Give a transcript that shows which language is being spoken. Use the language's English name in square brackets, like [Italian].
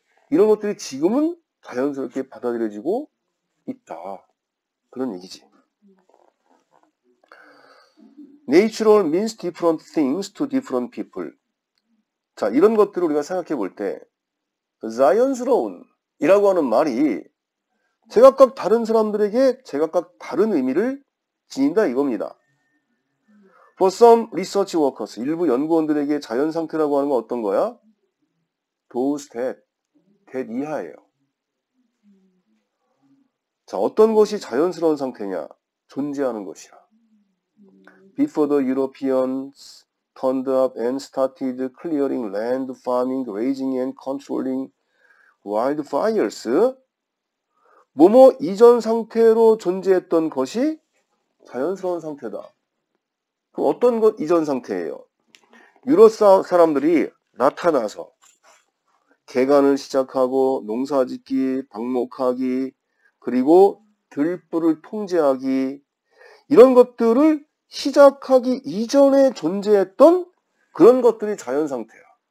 [Korean] 이런 것들이 지금은 자연스럽게 받아들여지고 있다. 그런 얘기지. [English] Natural means different things to different people. [Korean] 자, 이런 것들을 우리가 생각해 볼 때 자연스러운 이라고 하는 말이 제각각 다른 사람들에게 제각각 다른 의미를 지닌다 이겁니다. [English] For some research workers, [Korean] 일부 연구원들에게 자연 상태라고 하는 건 어떤 거야? [English] Those that [Korean] 이하예요. 자, 어떤 것이 자연스러운 상태냐? 존재하는 것이라. [English] Before the Europeans turned up and started clearing land, farming, raising and controlling wildfires, [Korean] 뭐뭐 이전 상태로 존재했던 것이 자연스러운 상태다. 그럼 어떤 것 이전 상태예요? 유럽 사람들이 나타나서 개간을 시작하고 농사짓기, 방목하기, 그리고 들불을 통제하기, 이런 것들을 시작하기 이전에 존재했던 그런 것들이 자연 상태야.